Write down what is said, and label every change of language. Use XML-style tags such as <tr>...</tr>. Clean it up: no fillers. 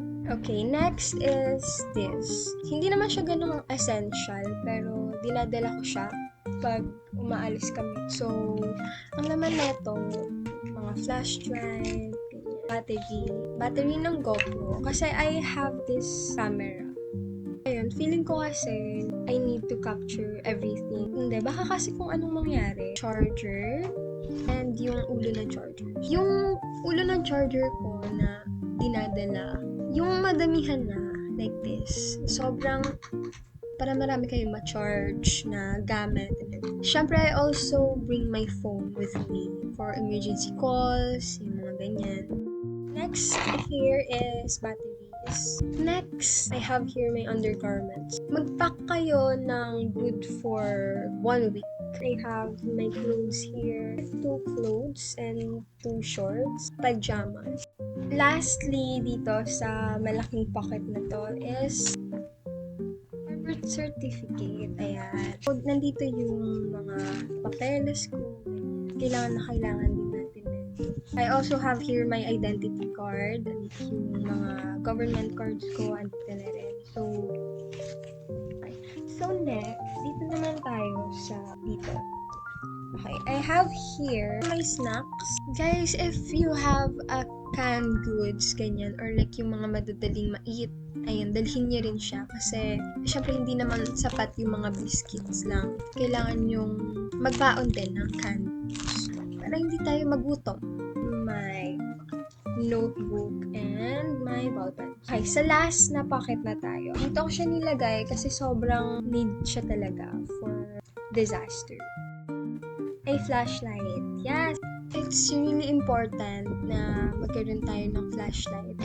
<en>Okay, next is this.</en> <tl>Hindi naman siya ganun essential, pero dinadala ko siya pag umaalis kami. So, ang laman nito, mga flash drive, battery ng GoPro.</tl> <en>Kasi I have this camera.</en> <tl>Ayun, feeling ko kasi</tl> <en>I need to capture everything.</en> <tl>Hindi, baka kasi kung anong mangyari. Charger, and yung ulo ng charger. Yung ulo ng charger ko na dinadala, yung madamihan na, like this, sobrang para marami kayong ma-charge na gamit.</tl> <en>Siyempre, I also bring my phone with me for emergency calls,</en> <tl>yung mga ganyan.</tl> <en>Next here is batteries. Next, I have here my undergarments.</en> <tl>Mag-pack kayo ng</tl> <en>good for 1 week. I have my clothes here, 2 clothes and 2 shorts, pajamas. Lastly,</en> <tl>dito sa malaking</tl> <en>pocket na to is my birth certificate. Ayan.</en> <tl>So, nandito yung mga papeles ko. Kailangan din natin.</tl> <en>I also have here my identity card.</en> <tl>Yung mga government cards ko, andito na rin.</tl> <en>So next,</en> <tl>dito naman tayo sa dito.</tl> <en>Okay, I have here my snacks. Guys, if you have a canned goods,</en> <tl>ganyan, or like yung mga madadaling ma-eat, ayun, dalhin niyo rin siya. Kasi, syempre, hindi naman sapat yung mga biscuits lang. Kailangan yung magbaon din ng canned goods. Para hindi tayo magutom.</tl> <en>My notebook and my ballpen.</en> <tl>Okay, sa last na pocket na tayo. Dito ko siya nilagay kasi sobrang need siya talaga for disaster.</tl> <en>A flashlight. Yes! It's really important</en> <tl>na magkaroon tayo ng flashlight.</tl>